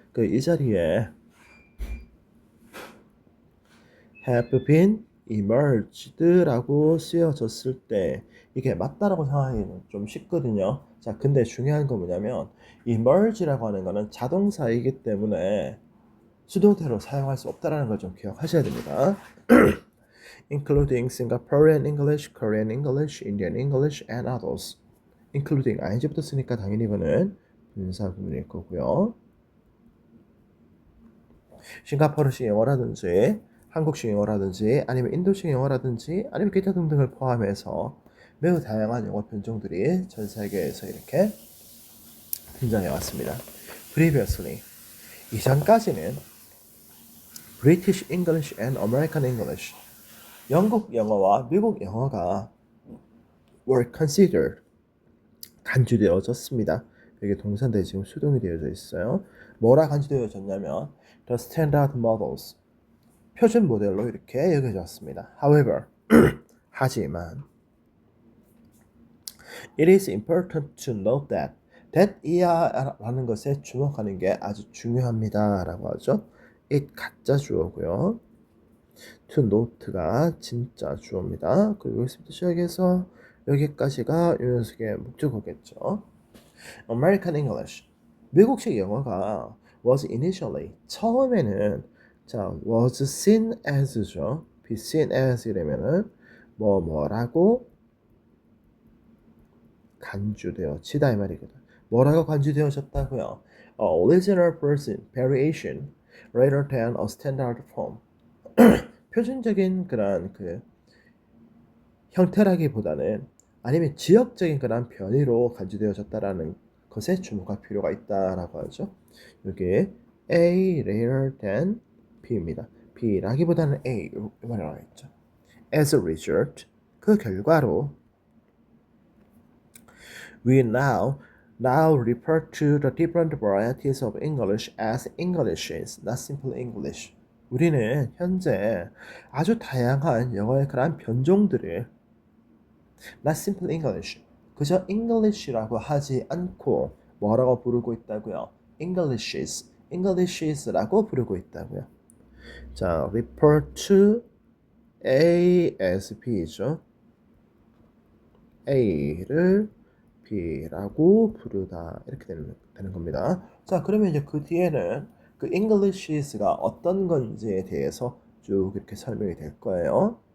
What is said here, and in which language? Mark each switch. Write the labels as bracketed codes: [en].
[ko] 그 이 자리에 [en] have been emerged [ko] 라고 쓰여졌을 때 이게 맞다라고 생각하기는 좀 쉽거든요. 자, 근데 중요한 건 뭐냐면 emerge라고 하는 거는 자동사이기 때문에 수동태로 사용할 수 없다라는 걸 좀 기억하셔야 됩니다. [en] including Singaporean English, Korean English, Indian English, and others. including [ko] ing부터 쓰니까 당연히 이거는 분사 구문일 거고요. 싱가포르식 영어라든지 한국식 영어라든지 아니면 인도식 영어라든지 아니면 기타 등등을 포함해서 매우 다양한 영어 변종들이 전 세계에서 이렇게 등장해 왔습니다. [en] Previously, [ko] 이전까지는 [en] British English and American English, [ko] 영국 영어와 미국 영어가 [en] were considered [ko] 간주되어졌습니다. 여기 동사인데 지금 수동이 되어져 있어요. 뭐라 간주되어졌냐면 [en] the standard models [ko] 표준 모델로 이렇게 여겨졌습니다. [en] However [ko] 하지만 [en] it is important to note that [ko] 이하라는 것에 주목하는 게 아주 중요합니다 라고 하죠. it 가짜 주어고요. [en] to note [ko] 가 진짜 주어입니다. 그리고 여기서부터 시작해서 여기까지가 이 녀석의 목적어겠죠. [en] American English [ko] 미국식 영어가 [en] was initially [ko] 처음에는 자 [en] was seen as죠. be seen as [ko] 이라면은 뭐라고 간주되어지다 이 말이거든. 뭐라고 간주되어졌다고요? [en] A original version variation rather than a standard form. [ko] 표준적인 그런 그 형태라기보다는 아니면 지역적인 그런 변이로 간주되어졌다라는 것에 주목할 필요가 있다라고 하죠. 여기 [en] A rather than B [ko] 입니다. B라기보다는 A 이 말이라고 했죠. [en] As a result, [ko] 그 결과로 [en] we now refer to the different varieties of English as Englishes, not simply English. [ko] 우리는 현재 아주 다양한 영어의 그러한 변종들을 [en] not simply English, [ko] 그저 English라고 하지 않고 뭐라고 부르고 있다고요? Englishes라고 부르고 있다고요. 자, [en] refer to A as B [ko] 죠. A를 B라고 부르다 이렇게 되는 겁니다. 자, 그러면 이제 그 뒤에는 그 Englishes가 어떤 건지에 대해서 쭉 이렇게 설명이 될 거예요.